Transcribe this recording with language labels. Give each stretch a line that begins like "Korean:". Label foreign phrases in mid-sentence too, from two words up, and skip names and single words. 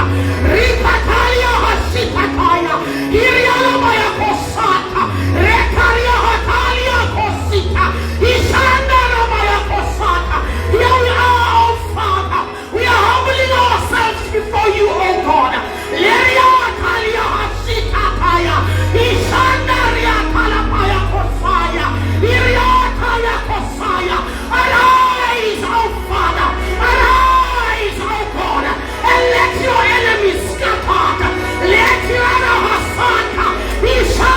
English: Rikataria hasita taya. Irialabaya kosata. Rekaria hatalia kosita. Ishanda rabaya kosata. Here we are, oh Father. We are humbling ourselves before you, oh God. Leria hatalia hasita taya. Ishanda riatalabaya kosaya. Iriataya kosaya. Arise, oh Father. Arise, oh God. And let your enemies scatter. Let your Hasanta be